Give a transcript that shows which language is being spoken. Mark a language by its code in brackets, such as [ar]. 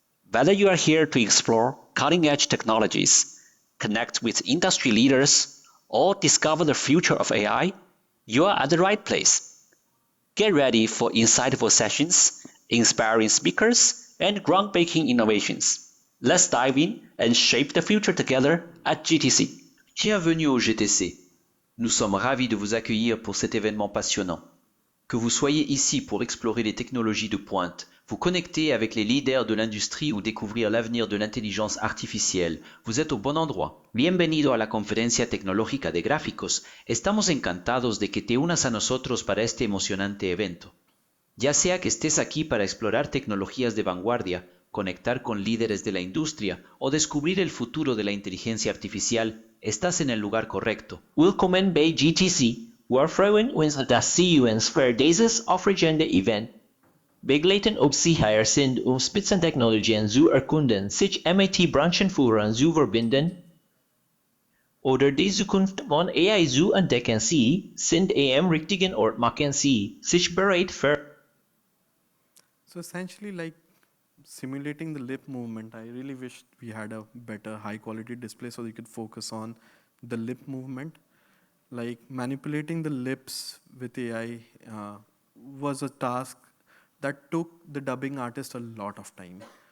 [en] Whether you are here to explore cutting-edge technologies, connect with industry leaders, or discover the future of AI, you are at the right place. Get ready for insightful sessions, inspiring speakers, and groundbreaking innovations. Let's dive in and shape the future together at GTC. [fr] Bienvenue au GTC. Nous sommes ravis de vous accueillir pour cet événement passionnant. Que vous soyez ici pour explorer les technologies de pointe, vous connecter avec les leaders de l'industrie ou découvrir l'avenir de l'intelligence artificielle, vous êtes au bon endroit. [es] Bienvenido a la Conferencia Tecnológica de Gráficos. Estamos encantados de que te unas a nosotros para este emocionante evento. Ya sea que estés aquí para explorar tecnologías de vanguardia, conectar con líderes de la industria o descubrir el futuro de la inteligencia artificial, estás en el lugar correcto. [de] Willkommen bei GTC. Wir freuen uns, dass Sie uns für dieses aufregende Event begleiten. Ob Sie hier sind, Spitzentechnologien zu erkunden, sich MIT-Branchenführern zu verbinden oder die Zukunft von AI zu entdecken. Sie sind am richtigen Ort, machen Sie sich bereit für. [en] So essentially, like simulating the lip movement, I really wish we had a better high quality display so you could focus on the lip movement. Like manipulating the lips with AI was a task that took the dubbing artist a lot of time.